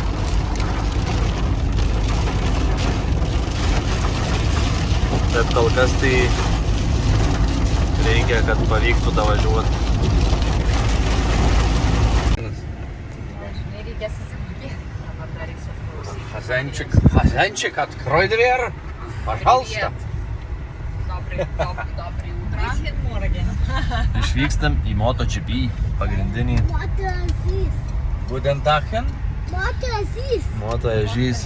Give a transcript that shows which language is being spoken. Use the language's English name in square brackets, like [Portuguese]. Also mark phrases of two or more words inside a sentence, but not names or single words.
[Lithuanian] Bet kol kas tai reikia, kad pavyktų davažiuoti. Nereikia susitikti. Dabar dar reiks atklausyti. [Russian] Хозяйчик, открой дверь, пожалуйста. Добрый утро. [Lithuanian] Išvykstam į MotoGP pagrindinį [German] Guten Tag. [Lithuanian] Moto ežys.